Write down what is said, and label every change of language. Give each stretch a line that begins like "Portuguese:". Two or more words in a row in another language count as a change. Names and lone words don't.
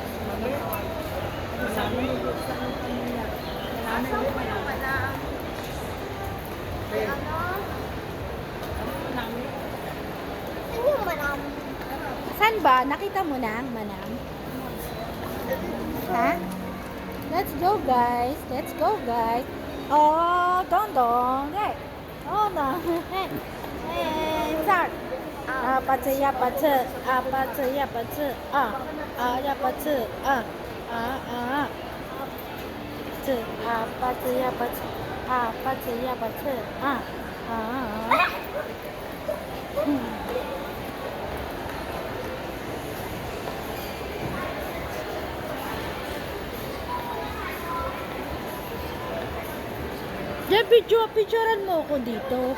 Filipino: Ano yung manam? Saan ba? Nakita mo na ang manam? Ha?
English: Let's go guys. Let's go guys. Oh, dong. Hey. Oh no. Hey. Hey, start. Patse ya patse. Patse ya patse. Ya patse. Patse. Patse ya patse. Patse ya patse.
Filipino: Diyan, picturean mo ako dito.